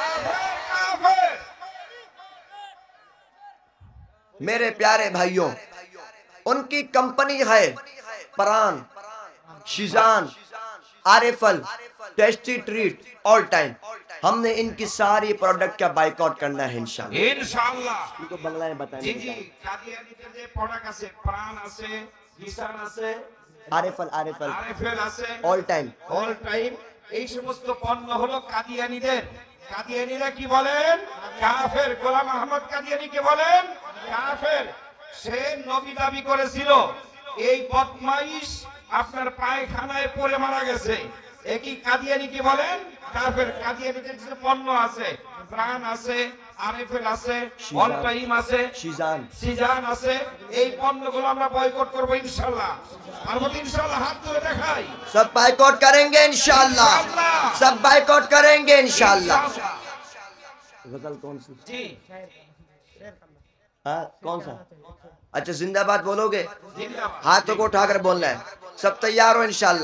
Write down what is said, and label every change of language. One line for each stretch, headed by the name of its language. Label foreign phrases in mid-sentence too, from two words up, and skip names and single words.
Urdu: میرے پیارے بھائیوں، ان کی کمپنی ہے پران، شیزان، آریفل، ٹیسٹی ٹریٹ، آل ٹائم۔ ہم نے ان کی ساری پروڈکٹ کا بائیکاٹ کرنا ہے
Arabic: انشاءاللہ۔ إن شاء الله.
Urdu: ان کو بنگلہ میں بتائیں
Bangla: জি
Urdu: گے
Bangla: জি, কাদিয়ানীতে যে প্রোডাক্ট আছে, প্রাণ আছে, জিসান আছে,
Urdu: آریفل، آریفل،
Bangla: আরএফএল আছে,
Urdu: آل ٹائم۔
Bangla: অল টাইম, এই সমস্ত পণ্য হলো কাদিয়ানীদের। কাদিয়ানীরা কি বলেন? কাফের। গোলাম আহমদ কাদিয়ানীকে বলেন কাফের। সে নবী দাবি করেছিল, এই বদমাইশ আপনার পায়খানায় পড়ে মারা গেছে। একই কাদিয়ানী কি বলেন? কাফের। কাদিয়ানীদের যে পণ্য আছে, প্রাণ আছে, আরএফএল আছে, অল টাইম আছে,
Urdu: شیزان،
Bangla: সিজান আছে, এই পণ্যগুলো আমরা বয়কট করব
Arabic: إن شاء الله.
Bangla: আর মত
Arabic: إن شاء الله
Bangla: হাত তুলে দেখাই।
Urdu: سب بائیکاٹ کریں گے
Arabic: انشاءاللہ،
Urdu: سب بائیکاٹ کریں گے
Arabic: انشاءاللہ۔
Urdu: غزل کون سی؟
Bangla: জি
Urdu: ہاں کون سا؟ اچھا زندہ باد بولو گے؟
Bangla: জিন্দাবাদ।
Urdu: ہاتھوں کو اٹھا کر بولنا ہے۔ سب تیار ہو
Arabic: انشاءاللہ؟